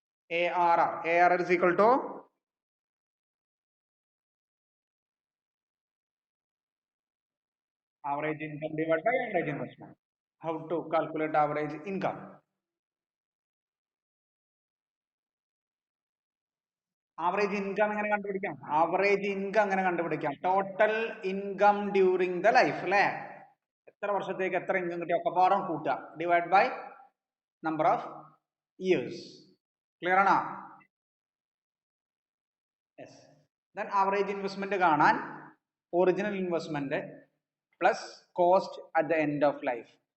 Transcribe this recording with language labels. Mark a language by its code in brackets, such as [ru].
[en] ARR is equal to average income divided by average investment. How to calculate average income? [ml] Average income എങ്ങനെ കണ്ടുപിടിക്കാം? Average income എങ്ങനെ കണ്ടുപിടിക്കാം? [en] Total income during the life [ml] അല്ലേ? എത്ര വർഷത്തേക്ക് എത്ര ഇൻകം കിട്ടിയ ഒക്കെപ്പാടം കൂട്ടുക, [en] Divide by number of years. [ml] Clear ആണോ? [en] Yes. Then average investment [ml] കാണാൻ [en] Original investment plus cost at the end of life.